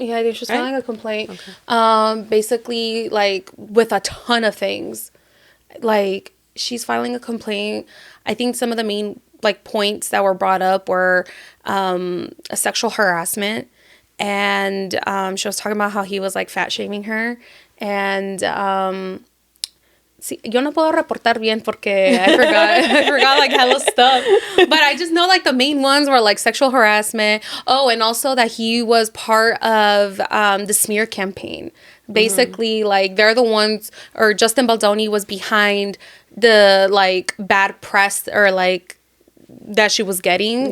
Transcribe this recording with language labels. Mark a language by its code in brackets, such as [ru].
[en] Yeah, I think she was filing a complaint. Okay. Basically, like, with a ton of things. Like, she's filing a complaint. I think some of the main, like, points that were brought up were a sexual harassment. And she was talking about how he was, like, fat-shaming her. [es] And sí, yo no puedo reportar bien porque [en] I forgot like hella stuff. But I just know like the main ones were like sexual harassment. Oh, and also that he was part of the smear campaign. Basically, like, they're the ones, or Justin Baldoni was behind the like bad press or like that she was getting.